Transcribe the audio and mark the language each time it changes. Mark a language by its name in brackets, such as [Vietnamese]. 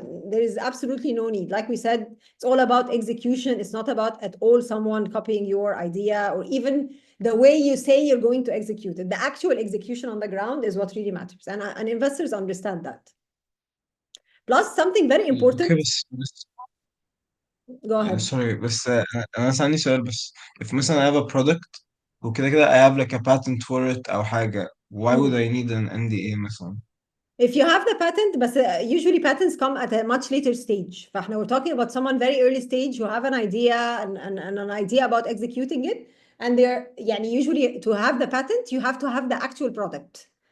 [English] There is absolutely no need. Like we said, it's all about execution. It's not about at all someone copying your idea or even the way you say you're going to execute it. The actual execution on the ground is what really matters. And investors understand that. Plus something very important. Okay, [Arabic] بس [English] Go ahead. sorry, [Arabic] بس أنا عندي سؤال بس. [English] If [Arabic] مثلا [English] I have a product [Arabic] وكده كده [English] I have like a patent for it [Arabic] أو حاجة, [English] why would I need an NDA مثلا? If you have the patent, but usually patents come at a much later stage. We're talking about someone very early stage who have an idea and an idea about executing it. And they're usually to have the patent, you have to have the actual product.